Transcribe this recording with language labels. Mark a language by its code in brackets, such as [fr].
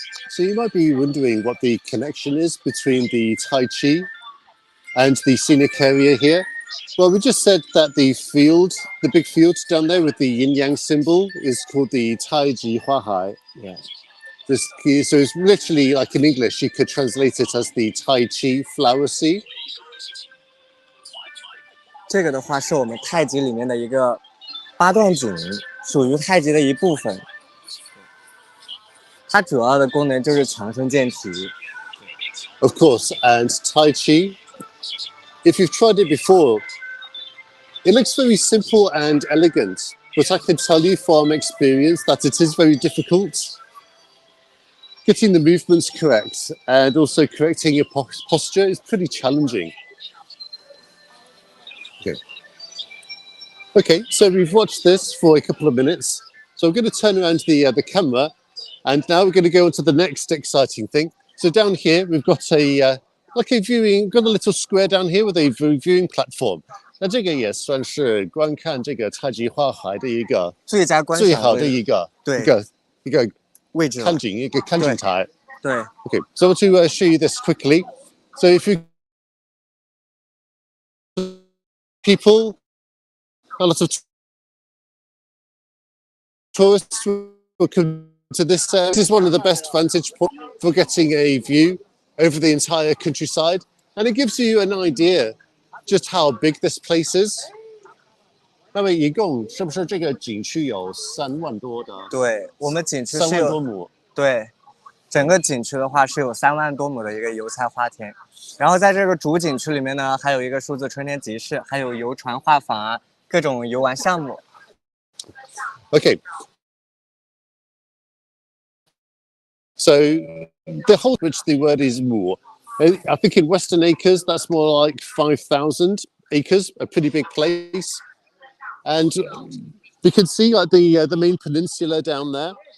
[en] So you might be wondering what the connection is between the Tai Chi and the scenic area here. Well, we just said that the field, the big field down there with the yin yang symbol, is called the Tai Ji Hua Hai. Yeah. So it's literally like in English, you could translate it as the Tai Chi flower sea. [zh] 这个的话是我们太极里面的一个八段锦，属于太极的一部分。它主要的功能就是强身健体。 [en] Of course, and Tai Chi, if you've tried it before, it looks very simple and elegant, but I can tell you from experience that it is very difficult. Getting the movements correct and also correcting your posture is pretty challenging. Okay, so we've watched this for a couple of minutes. So I'm going to turn around the camera, and now we're going to go on to the next exciting thing. So down here, we've got a little square down here with a viewing platform. [zh] 那这个也算是观看这个太极花海的一个最佳观赏最好的一个位置看景一个看景台。对。 [en] Okay, so I want to show you this quickly. So if you people, a lot of tourists will come to this. This is one of the best vantage points for getting a view over the entire countryside, and it gives you an idea just how big this place is. [zh] 那么一共是不是这个景区有3万多的？对，我们景区是 3万多亩。对，整个景区的话是有3万多亩的一个油菜花田。然后在这个主景区里面呢，还有一个数字春天集市，还有游船画舫啊，各种游玩项目。 [en] Okay. So the whole, which the word is more. I think in Western Acres, that's more like 5,000 acres, a pretty big place. And you can see like the main peninsula down there.